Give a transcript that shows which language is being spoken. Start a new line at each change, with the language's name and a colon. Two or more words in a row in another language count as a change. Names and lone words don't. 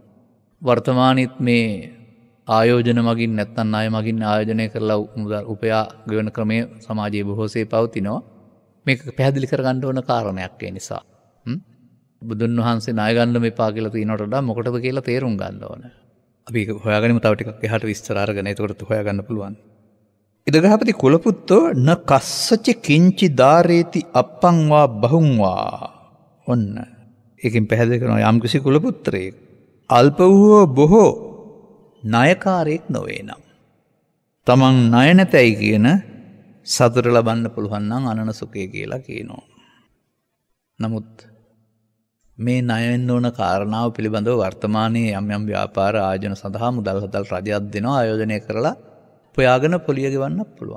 Sinhala: වර්තමානයේත් මේ ආයෝජන මගින් නැත්නම් ණය මගින් ආයෝජනය කරලා මුදල් උපයා ගෙවන ක්‍රමය සමාජයේ බොහෝසේ පවතිනවා. මේක පැහැදිලි කරගන්න ඕන කාරණයක් ඒ නිසා. බුදුන් වහන්සේ ණය ගන්න මෙපා කියලා තියෙනවට වඩා මොකටද කියලා තේරුම් ගන්න ඕන. අපි ඒක හොයාගනිමු තව ටිකක් එහාට විස්තර අරගෙන. එතකොට හොයාගන්න පුළුවන්.
Pali: ඉදගහපති කුලපුත්තෝ න කස්සච කිංචි දාරේති අප්පං වා බහුං වා.
Sinhala: ඔන්න ඒකෙන් පැහැදිලි කරනවා යම් කිසි කුලපුත්‍රයෙක් අල්ප වූ බොහෝ ණයකාරයෙක් නොවේ නම් තමන් ණය නැතයි කියන සතුට ලබන්න පුළුවන් නම් අනන සුඛය කියලා කියනවා. නමුත් මේ ණය වෙන්න ඕන කාරණාව පිළිබඳව වර්තමානයේ යම් යම් ව්‍යාපාර ආයෝජන සඳහා මුදල් හදල් රජයක් දෙනවා ආයෝජනය කරලා උපයාගෙන පොලිය ගෙවන්න පුළුවන්.